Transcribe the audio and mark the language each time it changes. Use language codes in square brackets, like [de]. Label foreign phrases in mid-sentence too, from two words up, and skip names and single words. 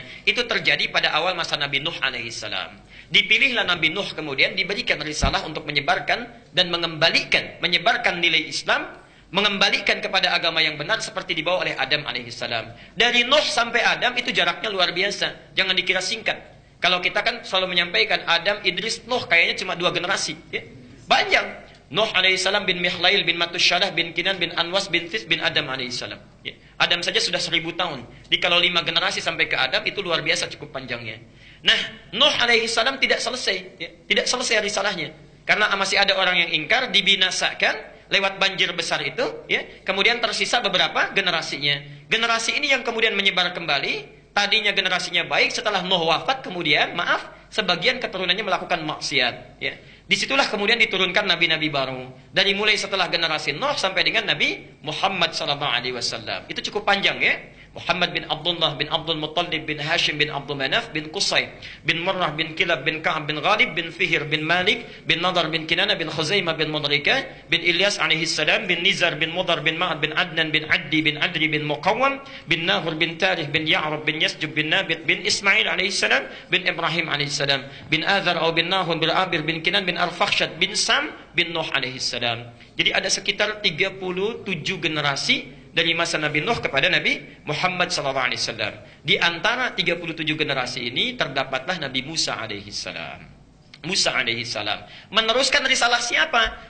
[id] Itu terjadi pada awal masa Nabi Nuh alaihissalam. Dipilihlah Nabi Nuh kemudian diberikan risalah untuk menyebarkan dan menyebarkan nilai Islam, mengembalikan kepada agama yang benar seperti dibawa oleh Adam alaihissalam. Dari Nuh sampai Adam itu jaraknya luar biasa. Jangan dikira singkat. Kalau kita kan selalu menyampaikan Adam, Idris, Nuh kayaknya cuma 2 generasi, ya. Banyak. Nuh alaihissalam bin Mihlail bin Matusyalah bin Kinan bin Anwas bin Fis bin Adam alaihissalam, ya. Adam saja sudah 1000 tahun. Jadi kalau 5 generasi sampai ke Adam itu luar biasa cukup panjangnya. Nah, Nuh alaihissalam tidak selesai, ya. Tidak selesai risalahnya. Karena masih ada orang yang ingkar, dibinasakan lewat banjir besar itu, ya. Kemudian tersisa beberapa generasinya. Generasi ini yang kemudian menyebar kembali. Tadinya generasinya baik, setelah Nuh wafat kemudian, sebagian keturunannya melakukan maksiat, ya. Disitulah kemudian diturunkan nabi-nabi baru. Dari mulai setelah generasi Nuh sampai dengan Nabi Muhammad SAW. Itu cukup panjang, ya. Muhammad bin Abdullah bin Abdul Muttalib bin Hashim bin Abdul Manaf bin Qusay bin Murrah bin Kilab bin Ka'ab bin Ghalib bin Fihir bin Malik bin Nadar bin Kinana bin Khuzaimah bin Mudrika bin Ilyas alaihissalam bin Nizar bin Mudar bin Ma'ad bin Adnan bin Addi bin Adri bin Muqawwam bin Nahur bin Tarih bin Ya'rab bin Yasjub bin Nabit bin Ismail alaihissalam bin Ibrahim alaihissalam bin Azar bin Nahun bin Abir bin Kinan bin Al-Fakhshad bin Sam bin Nuh alaihissalam. Jadi ada sekitar 37 generasi dari masa Nabi Nuh kepada Nabi Muhammad SAW. Di antara 37 generasi ini terdapatlah Nabi Musa alaihissalam. Musa alaihissalam meneruskan risalah siapa?